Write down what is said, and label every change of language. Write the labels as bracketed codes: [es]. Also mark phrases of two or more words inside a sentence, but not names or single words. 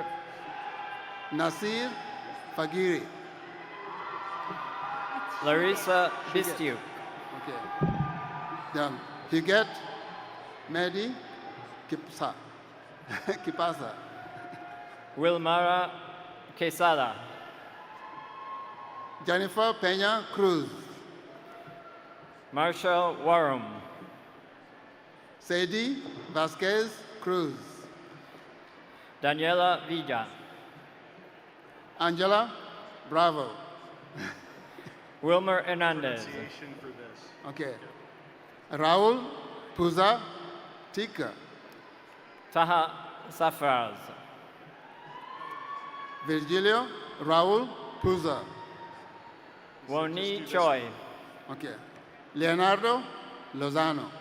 [en] Nasir Fagiri. Larissa Bistiu. Okay. Then Higet Mehdi Kipsa. Kipasa. Wilmara Quesada. Jennifer Peña Cruz. Marshall Warum. Sadie Vasquez Cruz. Daniela Villa. Angela Bravo. Wilmer Hernandez. For this. Okay. Raul Puza Tika. Taha Safraz. Virgilio Raul Puza. Woni Choi. Okay. Leonardo Lozano.